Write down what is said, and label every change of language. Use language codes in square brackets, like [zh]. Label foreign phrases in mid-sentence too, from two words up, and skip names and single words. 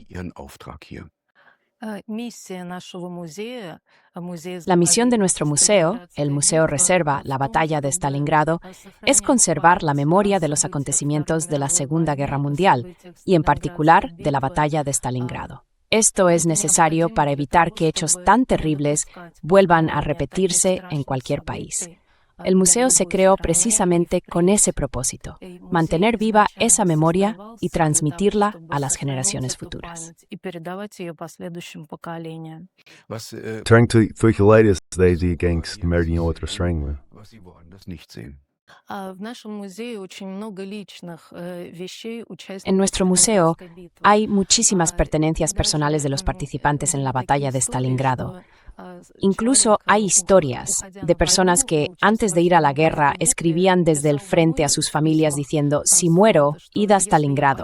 [es] La misión de nuestro museo, el Museo Reserva La Batalla de Stalingrado, es conservar la memoria de los acontecimientos de la Segunda Guerra Mundial y, en particular, de la Batalla de Stalingrado. Esto es necesario para evitar que hechos tan terribles vuelvan a repetirse en cualquier país. El museo se creó precisamente con ese propósito, mantener viva esa memoria y transmitirla a las generaciones futuras. Trängte die Gangst mehr otra strength. En nuestro museo hay muchísimas pertenencias personales de los participantes en la batalla de Stalingrado. Incluso hay historias de personas que, antes de ir a la guerra, escribían desde el frente a sus familias diciendo: si muero, id a Stalingrado.